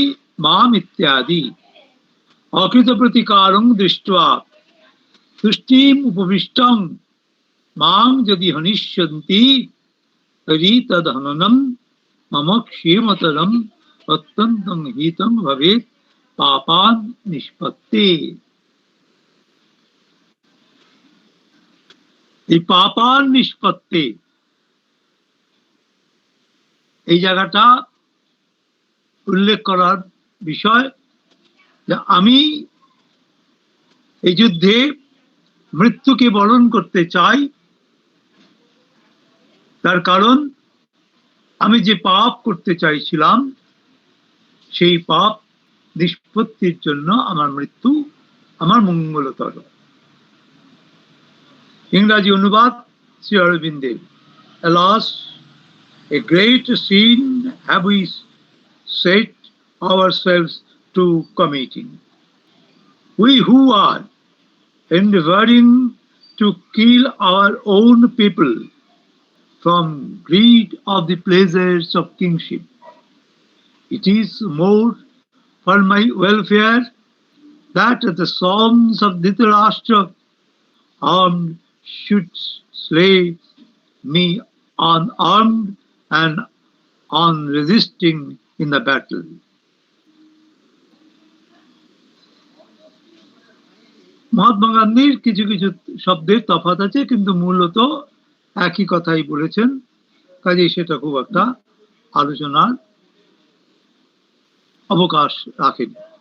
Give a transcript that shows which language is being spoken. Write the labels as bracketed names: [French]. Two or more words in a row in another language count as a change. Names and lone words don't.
[Sanskrit] माम इत्यादि अकृत प्रतिकारं दृष्ट्वा तुष्टिम उपविष्टं मां यदि हनिष्यन्ति तर्हि तद हननम मम क्षेमतरम अत्यन्तं हितं भवेत् पापान निष्पत्ते। এই पापान निष्पत्ते, [Bangla] এই জায়গাটা উল্লেখ করার বিষয় যে আমি এই যুদ্ধে মৃত্যুকে বরণ করতে চাই, তার কারণ আমি যে পাপ করতে চাইছিলাম সেই পাপ নিষ্পত্তির জন্য আমার মৃত্যু আমার মঙ্গলতর। ইংরাজি অনুবাদ শ্রী অরবিন্দের। [English] Alas, a great sin have we set ourselves to committing. We who are endeavoring to kill our own people from greed of the pleasures of kingship. It is more for my welfare that the sons of Dhritarashtra armed should slay me unarmed and unresisting in the battle. [Bangla] মহাত্মা গান্ধীর কিছু কিছু শব্দের তফাৎ আছে, কিন্তু মূলত একই কথাই বলেছেন, কাজেই সেটা খুব একটা আলোচনার অবকাশ রাখেনি।